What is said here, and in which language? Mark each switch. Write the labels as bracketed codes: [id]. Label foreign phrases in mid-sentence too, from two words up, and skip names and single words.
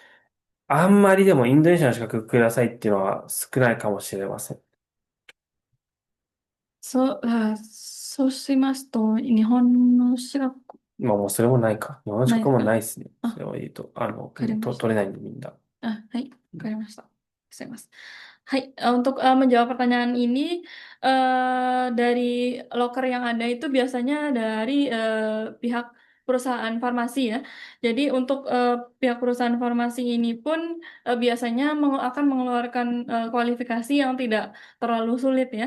[ja] あんまりでもインドネシアの資格くださいっていうのは少ないかもしれません。そうしますと、日本の資格まあもうそれもないか。日本の資格もないですか？ないですね。あ、わそれを言うと、かりました。取れないんでみんな。 [id] Hai, Mas. Saya Mas. Hai, untuk menjawab pertanyaan ini dari loker yang ada itu biasanya dari pihak perusahaan farmasi ya. Jadi untuk pihak perusahaan farmasi ini pun biasanya akan mengeluarkan kualifikasi yang tidak terlalu sulit ya.